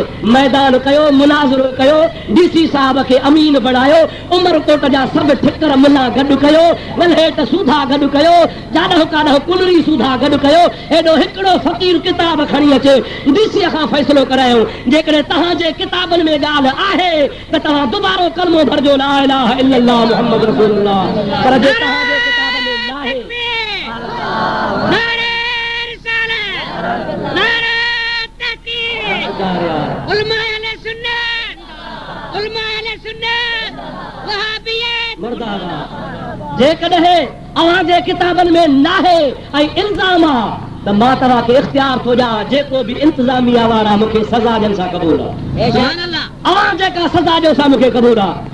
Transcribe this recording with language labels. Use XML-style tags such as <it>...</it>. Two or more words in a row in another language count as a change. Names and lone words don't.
<sd>मैदान कयो, मुनाज़रो कयो, डीसी साहिब खे अमीन बणायो, उमरकोट जा सभु ठिकर मुला गॾु कयो, वलहेट सूधा गॾु कयो, जाॾो काॾो कुलरी सूधा गॾु कयो, हेॾो हिकिड़ो फ़क़ीर किताब खणी अचे, डीसीअ खां फ़ैसिलो करायो। जेकॾहिं तव्हांजे किताबनि में ॻाल्हि आहे त तव्हां दुबारो कलमो भरजो</sd> <ar>لا إله إلا الله محمد رسول الله,</ar> <sd>पर जे तव्हांजे किताब में नाहे जेकॾहिं अव्हांजे किताबनि में नाहे ऐं इल्ज़ाम आहे त मां तव्हांखे इख़्तियार थो ॾियां, जेको बि इंतिज़ामिया वारा मूंखे सज़ा ॾियनि सां क़बूल आहे, अव्हां जेका सज़ा ॾियो सां मूंखे क़बूल आहे।</sd>